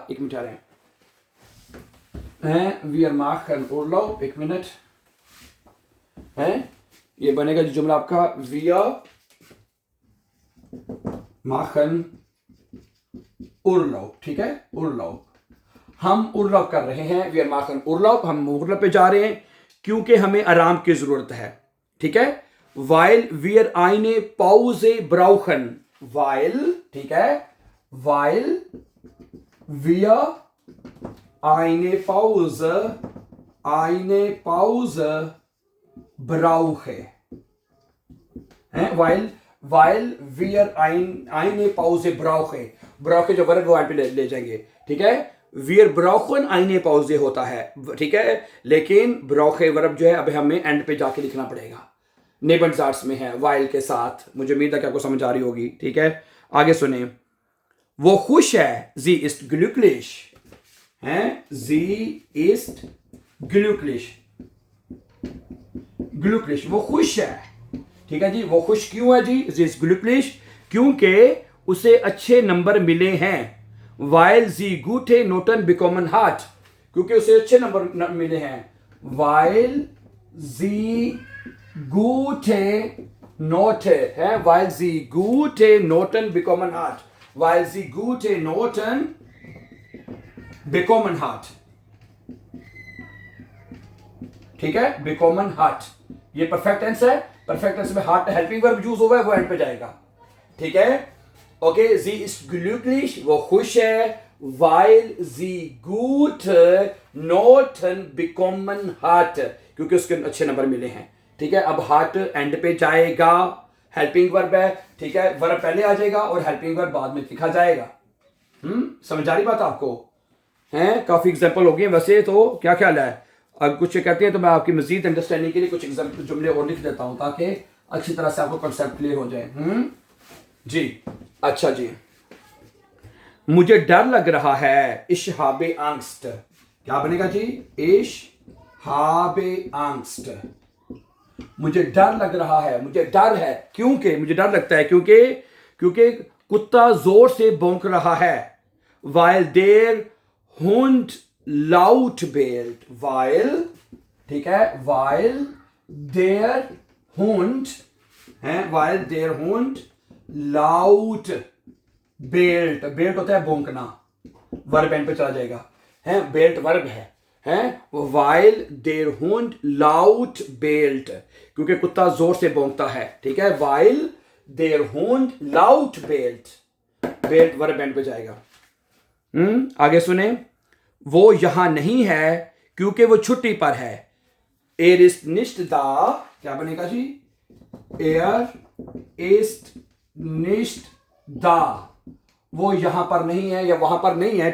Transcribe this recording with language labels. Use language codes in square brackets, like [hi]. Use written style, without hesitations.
[hi] एक मिनट आ रहे हैं, [de] wir machen Urlaub, [hi] एक मिनट है, ये बनेगा जो जुमला आपका wir machen Urlaub, ठीक है, Urlaub, हम उर्लप कर रहे हैं, wir machen Urlaub, हम उर्लप पे जा रहे हैं क्योंकि हमें आराम की जरूरत है। ठीक है, [de] weil wir eine Pause brauchen, weil, ठीक है, weil wir eine Pause brauchen, weil wir eine Pause brauchen [hi] जो वर्ब वो पे ले जाएंगे। ठीक है, [de] wir brauchen eine Pause [hi] होता है, ठीक है, लेकिन brauche वर्ब जो है अब हमें एंड पे जाके लिखना पड़ेगा, नेबनजार्ट्स में है while के साथ। मुझे उम्मीद है कि आपको समझ आ रही होगी। ठीक है, आगे सुने। वो खुश है, [de] sie ist glücklich हैं, sie ist glücklich, glücklich, [hi] वो खुश है। ठीक है जी, वो खुश क्यों है जी? [de] sie ist glücklich, [hi] क्योंकि उसे अच्छे नंबर मिले हैं। [de] weil sie gute Noten bekommen hat, [hi] क्योंकि उसे अच्छे नंबर मिले हैं। [de] weil sie gute Noten है, weil sie gute Noten bekommen hat, weil sie gute Noten bekommen hat। [hi] ठीक है, bekommen hat ये परफेक्ट टेंस है। परफेक्ट टेंस में हार्ट हेल्पिंग वर्ब यूज हुआ है, वो एंड पे जाएगा। ठीक है, ओके। [de] sie ist glücklich, [hi] वो खुश है। [de] weil sie gute Noten bekommen hat, [hi] क्योंकि उसके अच्छे नंबर मिले हैं। ठीक है, अब हार्ट एंड पे जाएगा, हेल्पिंग वर्ब है। ठीक है, वर्ब पहले आ जाएगा और हेल्पिंग वर्ब बाद में लिखा जाएगा। समझ आ रही बात आपको? हैं, काफी एग्जांपल हो गए वैसे तो। क्या ख्याल है? अब कुछ कहते हैं तो मैं आपकी मजीद अंडरस्टैंडिंग के लिए कुछ एग्जाम्पल जुमले और लिख देता हूं ताकि अच्छी तरह से आपको कॉन्सेप्ट क्लियर हो जाए। जी, अच्छा जी। मुझे डर लग रहा है, [de] ich habe Angst। [hi] क्या बनेगा जी? [de] ich habe Angst। [hi] मुझे डर लग रहा है, मुझे डर है। क्योंकि मुझे डर लगता है क्योंकि कुत्ता जोर से भौंक रहा है। [de] weil der Hund laut bellt, weil, [hi] ठीक है, [de] weil der Hund है, weil der Hund laut bellt, bellt [hi] होता है भौंकना, वर्ब एंड पे चला जाएगा। है, bellt वर्ब है, [de] weil der Hund laut bellt, [hi] क्योंकि कुत्ता जोर से भौंकता है। ठीक है, [de] weil der Hund laut bellt, [hi] bellt verb and पे जाएगा। आगे सुने, वो यहां नहीं है क्योंकि वो छुट्टी पर है। [de] er ist nicht da, [hi] क्या बनेगा जी? [de] er ist nicht da, [hi] वो यहां पर नहीं है या वहां पर नहीं है।